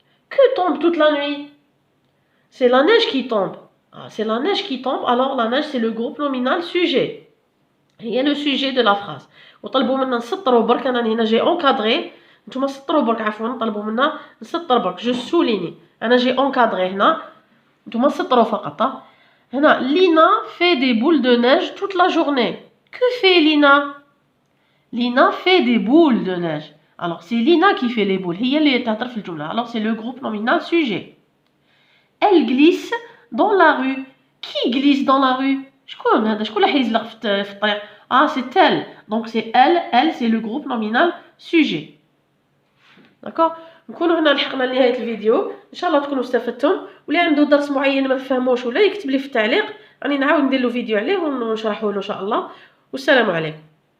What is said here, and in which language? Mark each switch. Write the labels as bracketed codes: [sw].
[fr] Que tombe toute la nuit? C'est la neige qui tombe. C'est la neige qui tombe, alors la neige c'est le groupe nominal sujet. Il y a le sujet de la phrase. [ar] وطلبوا منا نسطروا برك, انا هنا [fr] جي encadré, [ar] نتوما سطروا برك عفوا, طلبوا منا نسطر برك. [fr] Je souligne, [ar] انا جي encadré هنا, نتوما سطروا فقط. [fr] هنا Lina fait des boules de neige toute la journée. Que fait Lina? Lina fait des boules de neige. Alors c'est Lina qui fait les boules, [ar] هي اللي تهضر في الجملة. [fr] Alors c'est le groupe nominal sujet. Elle glisse dans la rue. Qui glisse dans la rue? [ar] شكون هذا؟ شكون اللي حيزلق في الطريق؟ [fr] c'est elle. Donc c'est elle c'est le groupe nominal sujet. [ar] داكور. نكونوا هنا لحقنا لنهايه الفيديو, ان شاء الله تكونوا استفدتم. واللي عنده درس معين ما فهموش ولا يكتب لي في التعليق, راني نعاود ندير له فيديو عليه ونشرحه له ان شاء الله. والسلام عليكم.